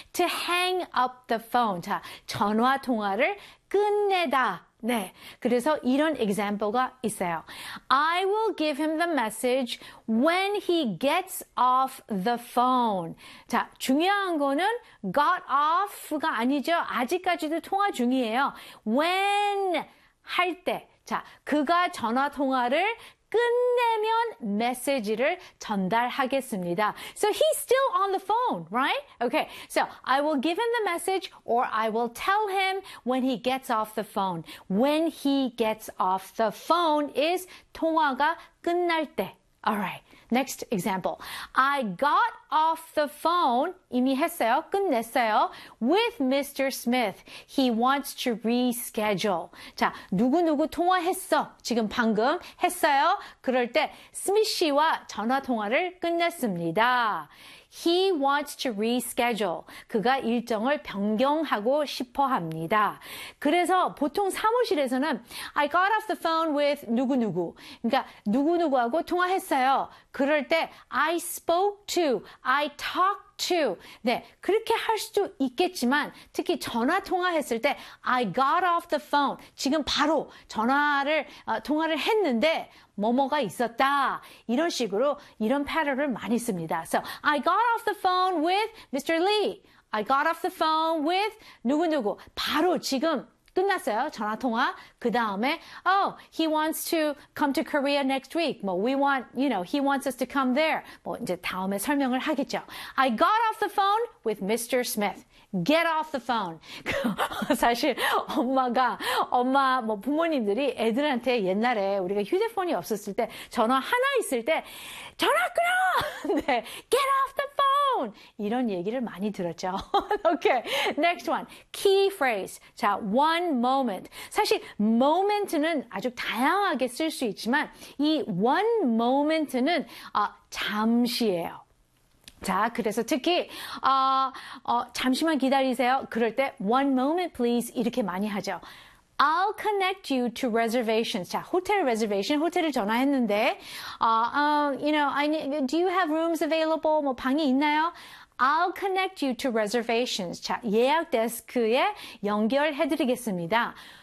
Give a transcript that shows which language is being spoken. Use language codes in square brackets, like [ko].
[en] To hang up the phone. [ko] 자, 전화 통화를 끝내다. 네, 그래서 이런 example가 있어요. [en] I will give him the message when he gets off the phone. [ko] 자, 중요한 거는 got off가 아니죠. 아직까지도 통화 중이에요. [en] When [ko] 할 때, 자, 그가 전화 통화를 끝내면 메시지를 전달하겠습니다. [en] So he's still on the phone, right? Okay, so I will give him the message or I will tell him when he gets off the phone. When he gets off the phone is [ko] 통화가 끝날 때. [en] Alright, next example. I got off the phone, [ko] 이미 했어요, 끝냈어요, [en] with Mr. Smith. He wants to reschedule. [ko] 자, 누구누구 통화했어, 지금 방금 했어요. 그럴 때 스미스 씨와 전화 통화를 끝냈습니다. He wants to reschedule. 그가 일정을 변경하고 싶어 합니다. 그래서 보통 사무실에서는 [en] I got off the phone with 누구누구. [ko] 그러니까 누구누구하고 통화했어요. 그럴 때 [en] I spoke to, I talked to. [ko] 네, 그렇게 할 수도 있겠지만 특히 전화 통화했을 때 [en] I got off the phone. [ko] 지금 바로 전화를 통화를 했는데 뭐뭐가 있었다. 이런 식으로 이런 패러를 많이 씁니다. [en] So, I got off the phone with Mr. Lee. I got off the phone with 누구누구. [ko] 바로 지금 끝났어요. 전화 통화. 그 다음에, [en] oh, he wants to come to Korea next week. 뭐, we want, you know, he wants us to come there. [ko] 뭐, 이제 다음에 설명을 하겠죠. [en] I got off the phone with Mr. Smith. Get off the phone. [ko] 사실 엄마가 엄마 뭐 부모님들이 애들한테 옛날에 우리가 휴대폰이 없었을 때 전화 하나 있을 때 전화 끊어. [en] 네, get off the phone. [ko] 이런 얘기를 많이 들었죠. [en] Okay, next one. Key phrase. 자, one moment. [ko] 사실 moment는 아주 다양하게 쓸 수 있지만 이 one moment는 잠시예요. 자, 그래서 특히 잠시만 기다리세요. 그럴 때 [en] one moment please [ko] 이렇게 많이 하죠. [en] I'll connect you to reservations. [ko] 자, 호텔 [en] reservation, [ko] 호텔을 전화했는데 [en] you know, I need, do you have rooms available? [ko] 뭐 방이 있나요? [en] I'll connect you to reservations. [ko] 자, 예약 데스크에 연결해 드리겠습니다.